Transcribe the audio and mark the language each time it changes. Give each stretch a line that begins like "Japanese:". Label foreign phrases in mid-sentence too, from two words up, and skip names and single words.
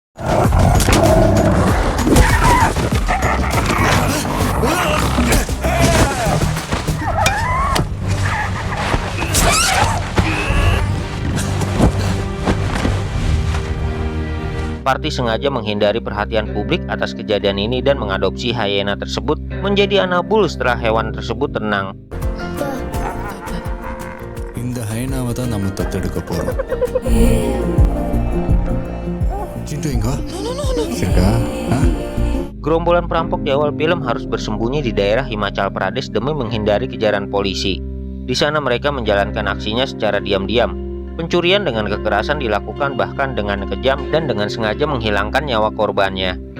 Indonesian: Parti sengaja menghindari perhatian publik atas kejadian ini dan mengadopsi hyena tersebut menjadi anak bul setelah hewan tersebut tenang.
Tamil: இந்த ஹைனாவை தான் நம்ம தத்தெடுக்க போறோம்.
Indonesian: Cintu enggak? Sirka? Gerombolan perampok di awal film harus bersembunyi di daerah Himachal Pradesh demi menghindari kejaran polisi. Di sana mereka menjalankan aksinya secara diam-diam. Pencurian dengan kekerasan dilakukan bahkan dengan kejam dan dengan sengaja menghilangkan nyawa korbannya.